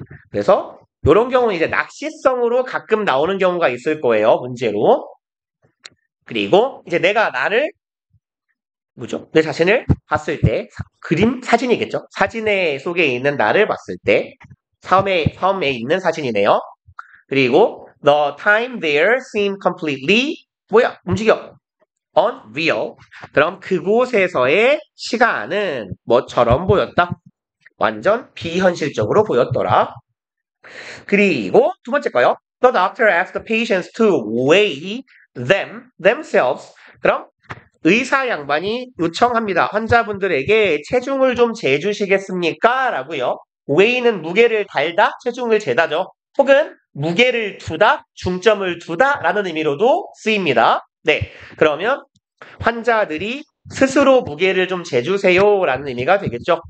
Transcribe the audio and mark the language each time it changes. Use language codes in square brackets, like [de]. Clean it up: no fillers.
[ko] 그래서 이런 경우는 이제 낚시성으로 가끔 나오는 경우가 있을 거예요. 문제로. 그리고 이제 내가 내 자신을 봤을 때, 사진이겠죠? 사진에 속에 있는 나를 봤을 때, 섬에 있는 사진이네요. [en] 그리고 the time there seemed completely, [ko] 움직여. [en] unreal. [ko] 그럼 그곳에서의 시간은 뭐처럼 보였다? 완전 비현실적으로 보였더라. 그리고 두 번째 거요. [en] The doctor asked the patients to weigh themselves. [ko] 그럼 의사 양반이 요청합니다. 환자분들에게 체중을 좀 재주시겠습니까? 라고요. weigh는 무게를 달다, 체중을 재다죠. 혹은 무게를 두다, 중점을 두다 라는 의미로도 쓰입니다. 네, 그러면 환자들이 스스로 무게를 좀 재주세요 라는 의미가 되겠죠.